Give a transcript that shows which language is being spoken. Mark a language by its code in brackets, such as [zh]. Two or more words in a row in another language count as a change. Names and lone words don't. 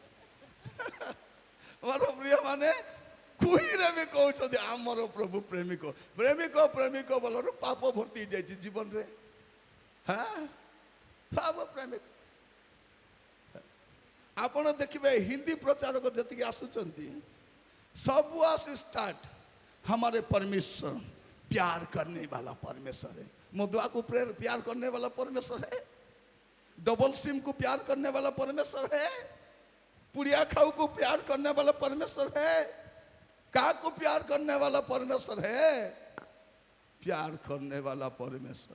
[or] ମୋର ପ୍ରିୟ ମାନେ କୁଇରେ ବି କହୁଛନ୍ତି ଆମର ପ୍ରଭୁ ପ୍ରେମିକ। ପ୍ରେମିକ ପ୍ରେମିକ ବୋଲରୁ ପାପ ଭର୍ତ୍ତି ହେଇଯାଇଛି ଜୀବନରେ। ହଁ, ପାପ ପ୍ରେମିକ। ଆପଣ ଦେଖିବେ ହିନ୍ଦୀ ପ୍ରଚାରକ ଯେତିକି ଆସୁଛନ୍ତି, ସବୁ ଆସି ଷ୍ଟାର୍ଟ, [hi] हमारे परमेश्वर प्यार करने वाला परमेश्वर है। मधुआ को प्यार करने वाला परमेश्वर है, [en] double SIM [hi] को प्यार करने वाला परमेश्वर है, पुड़िया खाऊ को प्यार करने वाला परमेश्वर है, का को प्यार करने वाला परमेश्वर है, प्यार करने वाला परमेश्वर।